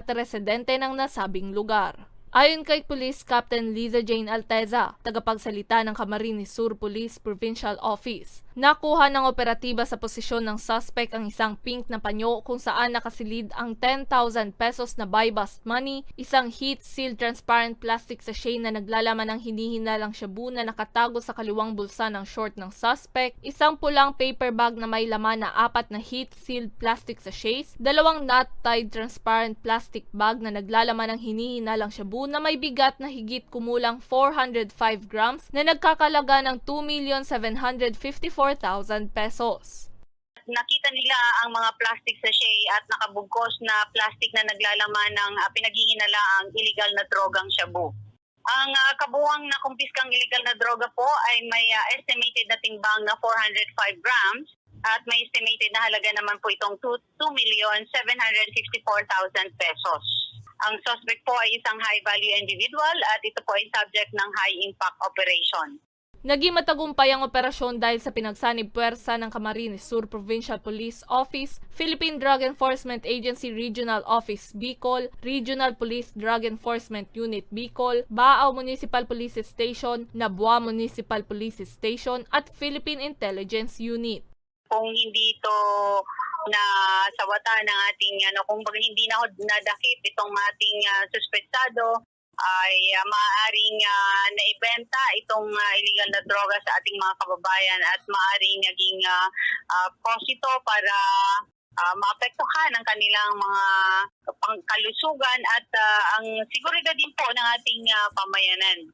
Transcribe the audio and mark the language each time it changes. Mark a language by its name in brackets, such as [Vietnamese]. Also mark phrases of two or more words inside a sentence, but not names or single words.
[Filipino] residente ng nasabing lugar. Ayon kay Police Captain Liza Jane Alteza, tagapagsalita ng Camarines Sur Police Provincial Office, nakuha ng operatiba sa posisyon ng suspect ang isang pink na panyo kung saan nakasilid ang 10,000 pesos na [English] buy-bust money, [Filipino] isang [English] heat-sealed transparent plastic sachet [Filipino] na naglalaman ng hinihinalang shabu na nakatago sa kaliwang bulsa ng short ng suspect, isang pulang [English] paper bag [Filipino] na may laman na 4 na [English] heat-sealed plastic sachets, [Filipino] 2 [English] knot-tied transparent plastic bag [Filipino] na naglalaman ng hinihinalang shabu na may bigat na higit kumulang 405 grams na nagkakalaga ng 2,754,000 pesos. Nakita nila ang mga [English] plastic sachet [Filipino] at nakabugkos na plastic na naglalaman ng pinaghihinalaang illegal na drogang shabu. Ang kabuuang na kumpiskang illegal na droga po ay may estimated na timbang na 405 grams at may estimated na halaga naman po itong 2,754,000 pesos. Ang suspect po ay isang [English] high-value individual [Filipino] at ito po ay subject ng [English] high-impact operation. [Filipino] Naging matagumpay ang operasyon dahil sa pinagsanib puwersa ng Camarines Sur Provincial Police Office, Philippine Drug Enforcement Agency Regional Office Bicol, Regional Police Drug Enforcement Unit Bicol, Baao Municipal Police Station, Nabua Municipal Police Station at Philippine Intelligence Unit. Kung hindi ito na sawata ng ating kung hindi na nadakip itong ating suspektado ay maaaring naibenta itong illegal na droga sa ating mga kababayan at maaaring naging posito para maapektuhan ang kanilang mga pangkalusugan at ang seguridad din po ng ating pamayanan.